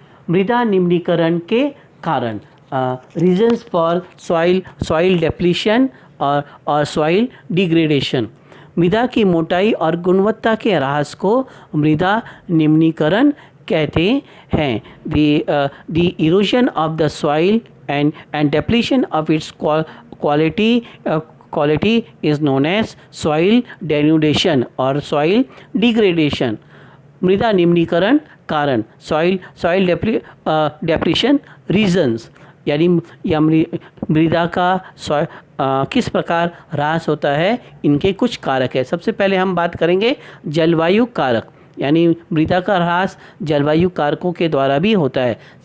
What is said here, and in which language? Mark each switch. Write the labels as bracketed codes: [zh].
[hi] मृदा निम्नीकरण के कारण। [en] Reasons for soil depletion और soil degradation. [hi] मृदा की मोटाई और गुणवत्ता के ह्रास को मृदा निम्नीकरण कहते हैं। [en] The erosion of the soil and depletion of its quality is known as soil denudation or soil degradation। [hi] मृदा निम्नीकरण कारण [en] soil depletion reasons, [hi] यानी मृदा का किस प्रकार ह्रास होता है, इनके कुछ कारक है। सबसे पहले हम बात करेंगे जलवायु कारक, यानी मृदा का ह्रास जलवायु कारकों के द्वारा भी होता है।